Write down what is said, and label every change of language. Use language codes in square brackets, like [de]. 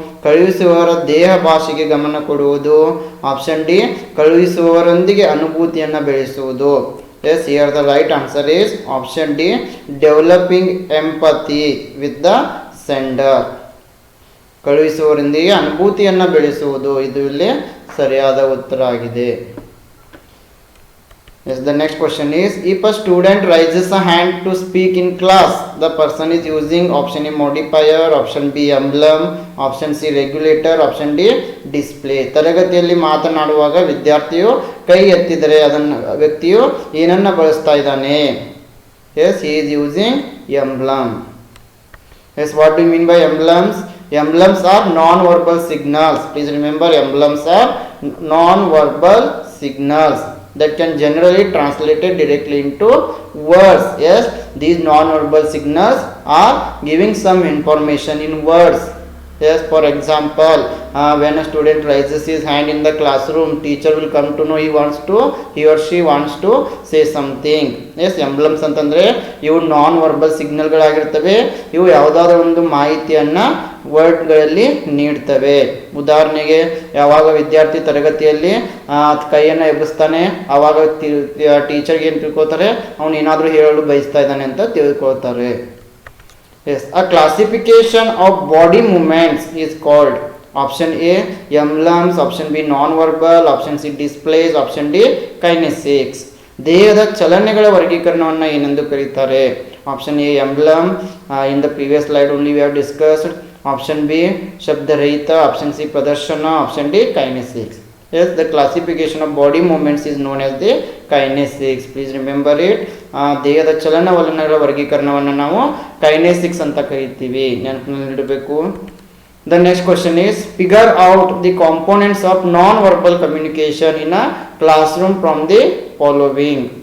[kn] ಕಳುಹಿಸುವವರ ದೇಹ ಭಾಷೆಗೆ ಗಮನ ಕೊಡುವುದು. ಆಪ್ಷನ್ ಡಿ ಕಳುಹಿಸುವವರೊಂದಿಗೆ ಅನುಭೂತಿಯನ್ನು ಬೆಳೆಸುವುದು. [en] Yes, here the right answer is option D developing empathy with the sender. [kn] ಕಳುಹಿಸುವವರೊಂದಿಗೆ ಅನುಭೂತಿಯನ್ನು ಬೆಳೆಸುವುದು, ಇದು ಇಲ್ಲಿ ಸರಿಯಾದ ಉತ್ತರ ಆಗಿದೆ. [en] Yes, the next question is, if a student raises a hand to speak in class, the person is using option A modifier, option B emblem, option C regulator, option D display. [kn] ತರಗತಿಯಲ್ಲಿ ಮಾತನಾಡುವಾಗ ವಿದ್ಯಾರ್ಥಿಯು ಕೈ ಎತ್ತಿದರೆ ಅದನ್ನು ವ್ಯಕ್ತಿಯು ಏನನ್ನ ಬಳಸ್ತಾ ಇದ್ದಾನೆ? [en] Yes, he is using emblem. Yes, what do you mean by emblems? Emblems are non-verbal signals. Please remember, emblems are non-verbal signals that can generally translated directly into words. Yes, these non-verbal signals are giving some information in words. Yes, for example, when a student raises his hand in the classroom, teacher will come to know he or she wants to say something. [kn] Yes, emblems ಅಂತಂದ್ರೆ ಇವು non verbal ಸಿಗ್ನಲ್ಗಳಾಗಿರ್ತವೆ. ಇವು ಯಾವುದಾದ್ರೂ ಒಂದು ಮಾಹಿತಿಯನ್ನ ವರ್ಡ್ಗಳಲ್ಲಿ ನೀಡ್ತವೆ. ಉದಾಹರಣೆಗೆ, ಯಾವಾಗ ವಿದ್ಯಾರ್ಥಿ ತರಗತಿಯಲ್ಲಿ ಕೈಯನ್ನು ಎಬ್ಬಿಸ್ತಾನೆ, ಆವಾಗ ಟೀಚರ್ಗೆ ಏನು ತಿಳ್ಕೊತಾರೆ, ಅವನು ಏನಾದರೂ ಹೇಳಲು ಬಯಸ್ತಾ ಇದ್ದಾನೆ ಅಂತ ತಿಳ್ಕೊಳ್ತಾರೆ. [en] Yes, a classification of body movements is called option A emblems, option B non-verbal, option C displays, option D kinesics. [kn] ದೇಹದ ಚಲನೆಗಳ ವರ್ಗೀಕರಣವನ್ನು ಏನೆಂದು ಕರೀತಾರೆ? [en] Option A emblem, in the previous slide only we have discussed. [kn] Option B ಶಬ್ದರಹಿತ, option C ಪ್ರದರ್ಶನ, option D kinesics. [en] Yes, the classification of body movements is known as the kinesics. Please remember it. [kn] ದೇಹದ ಚಲನವಲನಗಳ ವರ್ಗೀಕರಣವನ್ನು ನಾವು kinesics ಅಂತ ಕರೀತೀವಿ, ನೆನಪಿನಲ್ಲಿಡಬೇಕು. [en] The next question is, figure out the components of non-verbal communication in a classroom from the following.